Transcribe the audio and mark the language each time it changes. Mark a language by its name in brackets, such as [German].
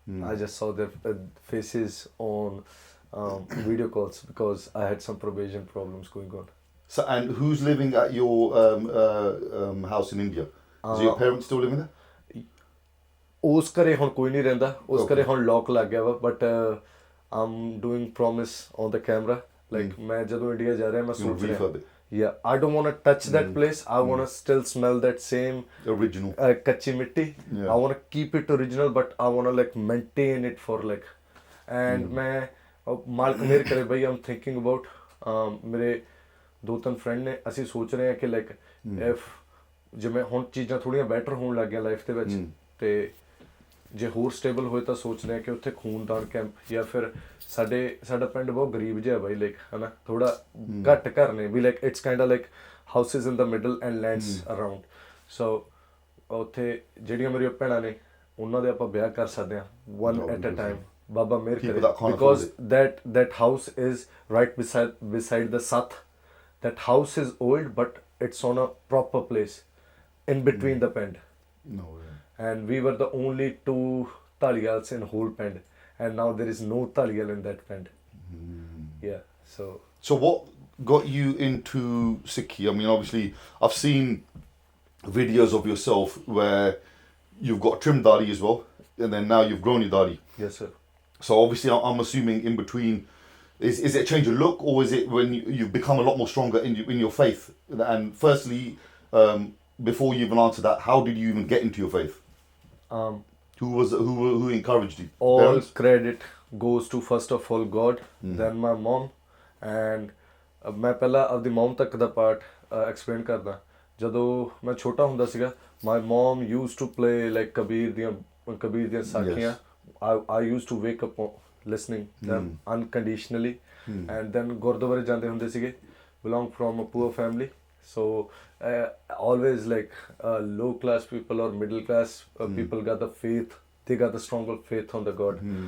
[English] I just saw their faces on video calls because I had some probation problems going on. So, and who's living at your house in India? Is your parents still living there? [Punjabi] ਉਸ ਘਰੇ ਹੁਣ ਕੋਈ ਨਹੀਂ ਰਹਿੰਦਾ ਉਸ ਘਰੇ ਹੁਣ ਲੋਕ ਲੱਗ ਗਿਆ ਵਾ [English] but I'm doing promise on the camera [Punjabi] like ਮੈਂ ਜਦੋਂ ਇੰਡੀਆ ਜਾ ਰਿਹਾ ਮੈਂ ਸੋਚ ਰਿਹਾ [English] yeah I don't want to touch that place. I want to still smell that same original [Punjabi] kachi mitti. [English] I want to keep it original but I want to like maintain it for like and [Punjabi] ਮੈਂ ਮਾਲਕ ਮੇਰ ਕਰੇ ਬਈ [English] I'm thinking about [Punjabi] ਮੇਰੇ ਦੋ ਤਿੰਨ friend ਨੇ ਅਸੀਂ ਸੋਚ ਰਹੇ ਹਾਂ ਕਿ ਲਾਈਕ ਇਫ ਜਿਵੇਂ ਹੁਣ ਚੀਜ਼ਾਂ ਥੋੜ੍ਹੀਆਂ ਬੈਟਰ ਹੋਣ ਲੱਗ ਗਈਆਂ ਲਾਈਫ ਦੇ ਵਿੱਚ ਤੇ ਜੇ ਹੋਰ ਸਟੇਬਲ ਹੋਏ ਤਾਂ ਸੋਚਦੇ ਹਾਂ ਕਿ ਉੱਥੇ ਖੂਨਦਾਨ ਕੈਂਪ ਜਾਂ ਫਿਰ ਸਾਡਾ ਪਿੰਡ ਬਹੁਤ ਗਰੀਬ ਜਿਹਾ ਬਾਈ ਲਾਈਕ ਹੈ ਨਾ ਥੋੜਾ ਘੱਟ ਘਰ ਨੇ ਵੀ [English] like it's kind of like houses in the middle and lands around [Punjabi] ਸੋ ਉੱਥੇ ਜਿਹੜੀਆਂ ਮੇਰੀਆਂ ਭੈਣਾਂ ਨੇ ਉਹਨਾਂ ਦੇ ਆਪਾਂ ਵਿਆਹ ਕਰ ਸਕਦੇ ਹਾਂ [English] one at a time [Punjabi] ਬਾਬਾ ਮਿਹਰ ਕਰੇ because [English] that house is right beside the Sat. That house is old but it's on a proper place in between the pind. No way. And we were the only two Taliyals in whole pind and now there is no Taliyal in that pind. Yeah, so what got you into Sikhi? I mean, obviously I've seen videos of yourself where you've got trimmed dadi as well and then now you've grown your dadi. Yes sir. So obviously I'm assuming in between is it a change of look or is it when you've become a lot more stronger in your faith? And firstly, before you even answer that, how did you even get into your faith? Who encouraged you? All Parents? credit goes to first of all God, then my mom and [Punjabi] ਮੈਂ ਪਹਿਲਾਂ ਆਪਦੀ ਮਮ ਤੱਕ ਦਾ part explain ਕਰਦਾ ਜਦੋਂ ਮੈਂ ਛੋਟਾ ਹੁੰਦਾ ਸੀਗਾ [English] my mom used to play like Kabir ਦੀਆਂ ਸਾਖੀਆਂ. I used to wake up listening them unconditionally and then [Punjabi] ਗੁਰਦੁਆਰੇ ਜਾਂਦੇ ਹੁੰਦੇ ਸੀਗੇ. [English] belong from a poor family so always like low class people or middle class people got the faith, they got the stronger faith on the God.